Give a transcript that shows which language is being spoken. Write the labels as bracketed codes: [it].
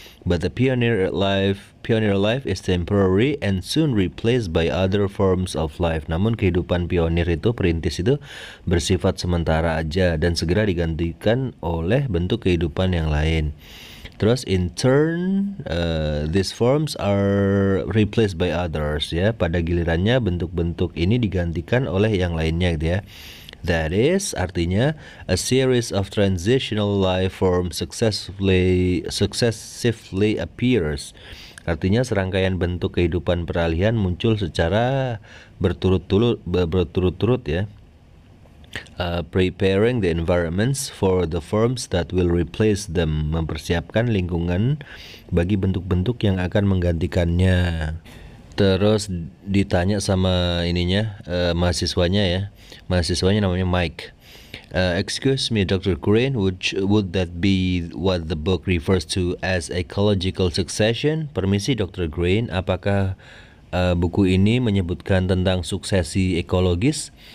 [en] But the pioneer life is temporary and soon replaced by other forms of life. [id] Namun kehidupan pionir itu, perintis itu bersifat sementara aja dan segera digantikan oleh bentuk kehidupan yang lain. [en] Terus in turn these forms are replaced by others ya. [id] Pada gilirannya bentuk-bentuk ini digantikan oleh yang lainnya gitu ya. [en] That is, artinya a series of transitional life forms successively appears. [id] Artinya serangkaian bentuk kehidupan peralihan muncul secara berturut-turut ya. [en] Preparing the environments for the forms that will replace them, [id] mempersiapkan lingkungan bagi bentuk-bentuk yang akan menggantikannya. Terus ditanya sama mahasiswanya namanya Mike. [en] Excuse me, Dr. Green, would that be what the book refers to as ecological succession? [id] Permisi, Dr. Green, apakah buku ini menyebutkan tentang suksesi ekologis?